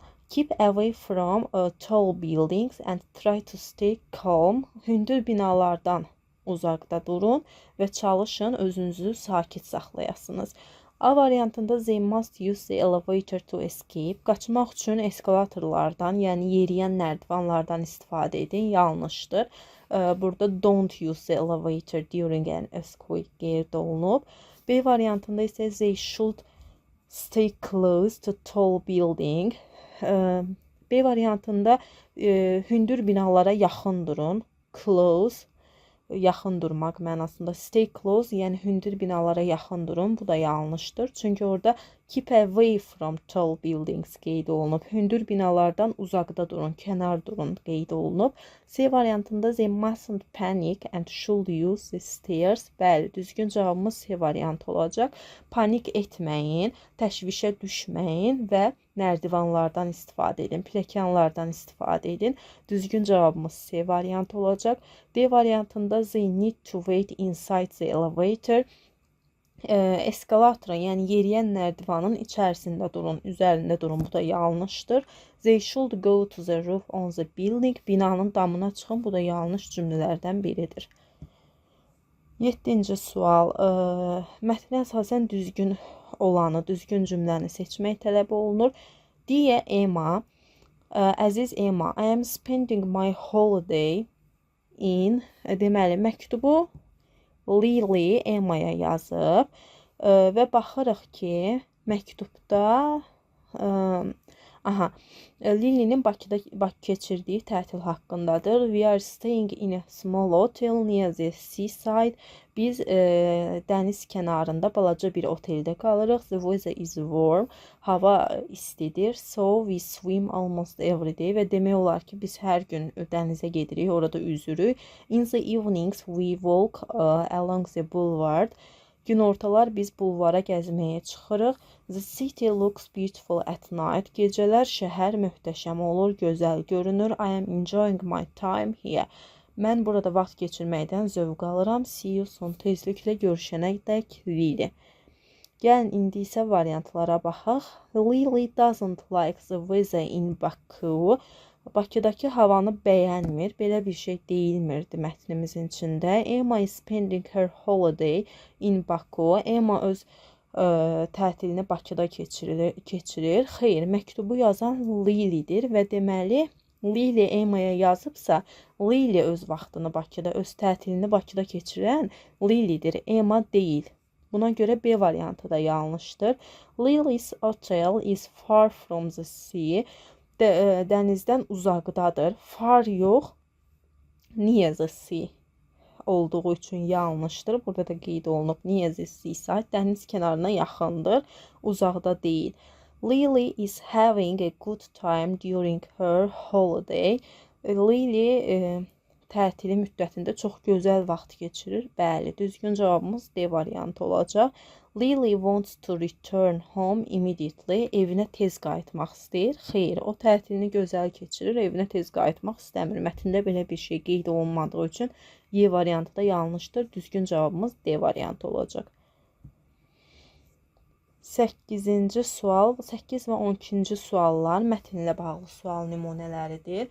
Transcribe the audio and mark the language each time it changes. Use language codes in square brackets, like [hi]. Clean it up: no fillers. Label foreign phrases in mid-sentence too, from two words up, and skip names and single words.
[en] Keep away from tall buildings and try to stay calm. [az] Hündür binalardan uzaqda durun və çalışın özünüzü sakit saxlayasınız. A variantında [en] they must use the elevator to escape. [az] Qaçmaq üçün eskalatorlardan, yəni yeriyən nərdivanlardan istifadə edin. Yanlışdır. Burada [en] don't use the elevator during an earthquake [az] qeyd olunub. B variantında isə [en] they should stay close to tall building. [az] B variantında hündür binalara yaxın durun. Close, yaxın durmaq mənasında. [en] Stay close, [az] yəni hündür binalara yaxın durun. Bu da yanlışdır. Çünki orada [en] keep away from tall buildings [az] qeyd olunub. Hündür binalardan uzaqda durun, kənar durun qeyd olunub. C variantında [en] they mustn't panic and should use the stairs. [az] Bəli, düzgün cavabımız C variantı olacaq. Panik etməyin, təşvişə düşməyin və nərdivanlardan istifadə edin, pilləkənlərdən istifadə edin. Düzgün cavabımız C variantı olacaq. D variantında [en] they need to wait inside the elevator. [az] Eskalatorun, yəni yeriyən nərdivanın içərisində durun, üzərində durun. Bu da yanlışdır. [en] They should go to the roof on the building. [az] Binanın damına çıxın. Bu da yanlış cümlələrdən biridir. 7-ci sual. Mətnə əsasən düzgün olanı, düzgün cümləni seçmək tələb olunur. [en] Dear Emma, əziz Emma, I am spending my holiday in, [az] deməli, məktubu Lily Emma'ya yazıb və baxırıq ki, məktubda Aha. Lily'nin Bakı keçirdiyi tətil haqqındadır. [en] We are staying in a small hotel near the seaside. [az] Biz dəniz kənarında balaca bir oteldə qalırıq. [en] The weather is warm. [az] Hava istidir. [en] So we swim almost every day. [az] Və demək olar ki, biz hər gün dənizə gedirik, orada üzürük. [en] In the evenings we walk along the boulevard. [az] Günortalar biz bulvara gəzməyə çıxırıq. [en] The city looks beautiful at night. [az] Gecələr şəhər möhtəşəm olur, gözəl görünür. [en] I am enjoying my time here. [az] Mən burada vaxt keçirməkdən zövq alıram. [en] See you soon. [az] Tezliklə görüşənədək Lily. Gəlin indi isə variantlara baxaq. [en] Lily doesn't like the weather in Baku. [az] Bakıdakı havanı bəyənmir. Belə bir şey deyilmirdi mətnimizin içində. [en] Emma is spending her holiday in Baku. [az] Emma öz tətilini Bakıda keçirir. Xeyr, məktubu yazan Lily'dir və deməli Lily Emma'ya yazıbsa, Lily öz vaxtını Bakıda, öz tətilini Bakıda keçirən Lily'dir, Emma deyil. Buna görə B variantı da yanlışdır. [en] Lily's hotel is far from the sea. [az] Dənizdən uzaqdadır. Far yox, [en] near the sea [az] olduğu üçün yanlışdır. Burada da qeyd olunub [en] near the seaside. [az] Dəniz kənarına yaxındır, uzaqda deyil. [en] Lily is having a good time during her holiday. [az] Lily tətili müddətində çox gözəl vaxt keçirir. Bəli, düzgün cavabımız D variantı olacaq. [en] Lily wants to return home immediately. [az] Evinə tez qayıtmaq istəyir. Xeyr, o tətilini gözəl keçirir, evinə tez qayıtmaq istəmir. Mətndə belə bir şey qeyd olunmadığı üçün Y variantı da yanlışdır. Düzgün cavabımız D variantı olacaq. 8-ci sual, 8 və 12-ci suallar mətnlə bağlı sual nümunələridir.